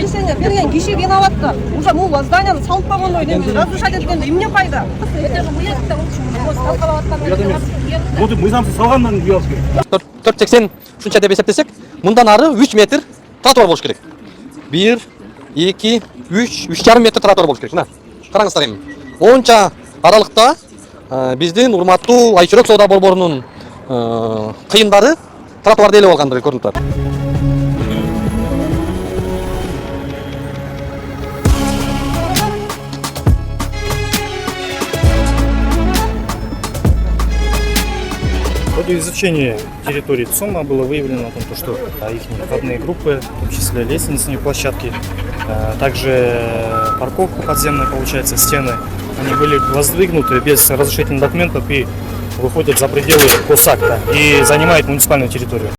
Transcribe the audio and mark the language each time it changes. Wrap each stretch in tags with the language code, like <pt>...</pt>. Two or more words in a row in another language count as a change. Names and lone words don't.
<ky>разрешение берген киши кыйналат да.</ky> <ru>Уже могу</ru> <ky>зданияны салып койгондон кийин разрушать эткенде эмне пайда?</ky> <ru>Это же уездде</ru> <ky>Вот мыйзамсыз салгандан үй алыш керек. 480 ушунча деп эсептесек, мындан ары 3 метр тротуар болуш керек. 1, 2, 3, 3,5 метр тротуар болуш керек. Мына, караңыздар эми. Онча аралыкта биздин урматтуу Айчүрөк соода борборунун кыйындары тротуарда эле болгондугу көрүнүп турат.</ky> <ru>В ходе изучения территории ЦУМа было выявлено о том, что их входные группы, в том числе лестничные площадки, также парковка подземная, получается, стены, они были воздвигнуты без разрешительных документов и выходят за пределы госакта и занимают муниципальную территорию.</ru>